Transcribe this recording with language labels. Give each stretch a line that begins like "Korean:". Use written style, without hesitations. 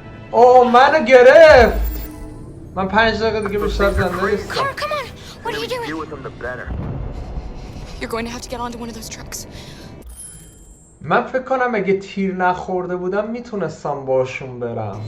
Persian: اوه منو گرفت. من 5 دقیقه دیگه بیشتر زنده نیستم.
English: What are you doing? You're going to have to get onto one of those trucks.
Persian: من فکر کنم اگه تیر نخورده بودم میتونستم باشون برم.